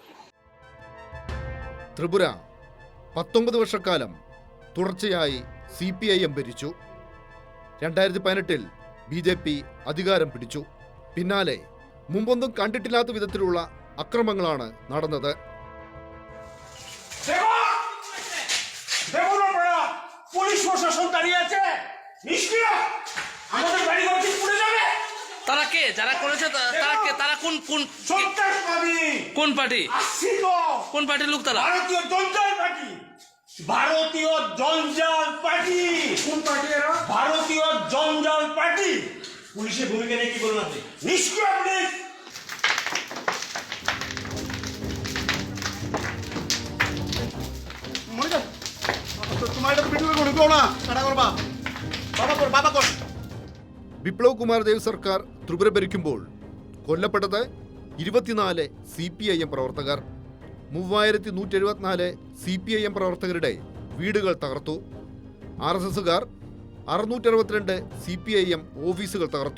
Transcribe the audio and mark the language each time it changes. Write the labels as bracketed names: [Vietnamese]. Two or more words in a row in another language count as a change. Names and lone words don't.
[Malayalam] ത്രിപുര 19 വർഷക്കാലം തുടർച്ചയായി CPIM ഭരിച്ചു. 2018-ൽ BJP അധികാരം പിടിച്ചു. പിന്നാലെ മുമ്പൊന്നും കണ്ടിട്ടില്ലാത്ത വിധത്തിലുള്ള അക്രമങ്ങളാണ് നടന്നത്. [Bangla] পুলিশ প্রশাসন দাঁড়িয়ে আছে, নিষ্ক্রিয়। আমাদের বাড়ি ঘর কি পুড়ে যাবে? তারা কে? যারা করেছে তারা কে? তারা কোন কোন সন্ত্রাসবাদী? কোন পার্টি? আসছি তো। কোন পার্টির লোক তারা? ভারতীয় জঞ্জাল পার্টি। ভারতীয় জঞ্জাল পার্টি। কোন পার্টি এরা? ভারতীয় জঞ্জাল পার্টি। পুলিশের ভূমিকা নিয়ে কি বলুন আপনি? নিষ্ক্রিয় পুলিশ। মনিকা তোমার এটা ভিডিও করে ঢুকো না, কাটা করবা। বাবা কর। [Malayalam] ബിപ്ലവ് കുമാർ ദേവ് സർക്കാർ ത്രിപുര ഭരിക്കുമ്പോൾ കൊല്ലപ്പെട്ടത് 24 CPIM പ്രവർത്തകർ. 3174 CPIM പ്രവർത്തകരുടെ വീടുകൾ തകർത്തു. RSSകാർ 662 CPIM ഓഫീസുകൾ തകർത്തു.